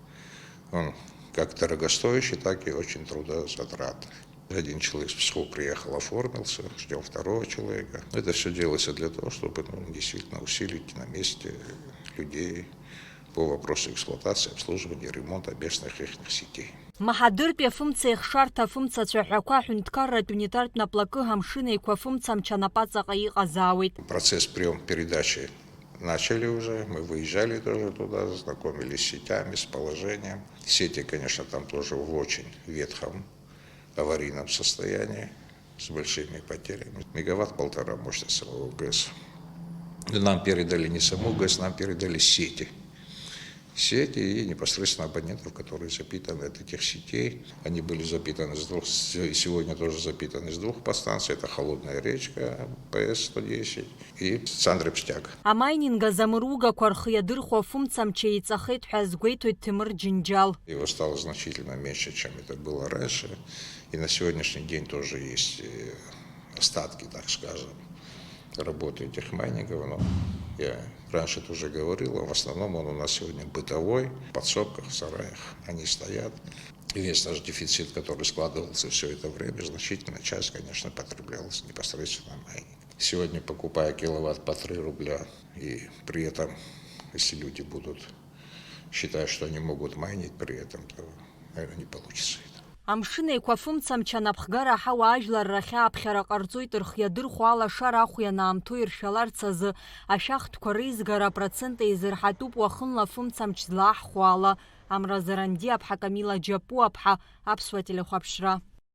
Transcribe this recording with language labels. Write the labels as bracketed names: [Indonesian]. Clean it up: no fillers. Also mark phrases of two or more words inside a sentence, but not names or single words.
[Russian] Он как дорогостоящий, так и очень трудозатратный. Один человек с Пскова приехал, оформился, ждем второго человека. Это все делается для того, чтобы действительно усилить на месте людей по вопросу эксплуатации, обслуживания, ремонта местных их сетей. [Abkhazian] Маҳадыртәи афымца ихшарҭа афымцацәа ҳәақәа ҳәынҭқарратә унитартә наплакы амшын еиқәа афымцамч анапаҵаҟа иҟазаауеит. [Russian] Процесс прием-передачи начали уже, мы выезжали тоже туда, знакомились с сетями, с положением. Сети, конечно, там тоже в очень ветхом аварийном состоянии, с большими потерями. 1,5 мегаватт мощность самого ГЭС. Нам передали не саму ГЭС, нам передали сети. Сети и непосредственно абонентов, которые запитаны от этих сетей. Они были запитаны сегодня тоже запитаны с 2 подстанций. Это Холодная речка, ПС-110 и Сандрепстяг. [Abkhazian] Амайнинга замыругақәа рхы иадырхәо афымцамч еиҵахеит ҳәа азгәеиҭоит Ҭемыр Џьынџьал. [Russian] Его стало значительно меньше, чем это было раньше. И на сегодняшний день тоже есть остатки, так скажем, работы этих майнингов. Но я раньше тоже говорил, в основном он у нас сегодня бытовой, в подсобках, в сараях они стоят. И весь наш дефицит, который складывался все это время, значительная часть, конечно, потреблялась непосредственно майнинг. Сегодня, покупая киловатт по 3 рубля, и при этом, если люди будут считать, что они могут майнить при этом, то, наверное, не получится это. [Abkhazian] Амшын еиқәа афымцамч анапхгара аҳауа ажәларра хьааԥхьара ҟарҵоит рхы иадырхәо алашара ахә ианаамҭоу иршәаларц азы ашәахтәқәа реизгара апроцент еизырҳатәуп уахынла афымцамч злааҳхәо ала. Амразаранди аԥҳа Камила Џьапуаԥҳа, Аԥсуа телехәаԥшра.